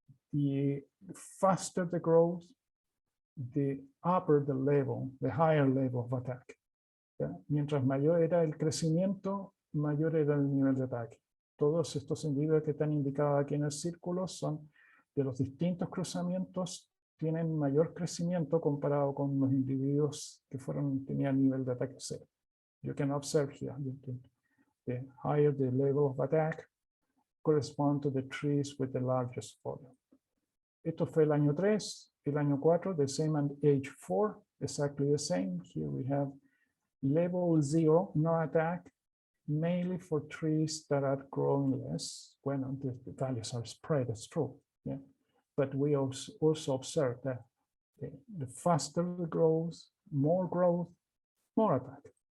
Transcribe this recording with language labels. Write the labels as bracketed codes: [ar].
[en] The faster the growth, the upper the level, the higher level of attack. [es] Mientras mayor era el crecimiento, mayor era el nivel de ataque. Todos estos individuos que están indicados aquí en el círculo son de los distintos cruzamientos, tienen mayor crecimiento comparado con los individuos que tenían nivel de ataque 0. [en] You can observe here the higher the level of attack, correspond to the trees with the largest volume. [es] Esto fue el año 3, el año 4, [en] the same and age 4, exactly the same. Here we have level 0, no attack, mainly for trees that are growing less. Well, the values are spread, it's true. Yeah. But we also observe that the faster the growth, more attack.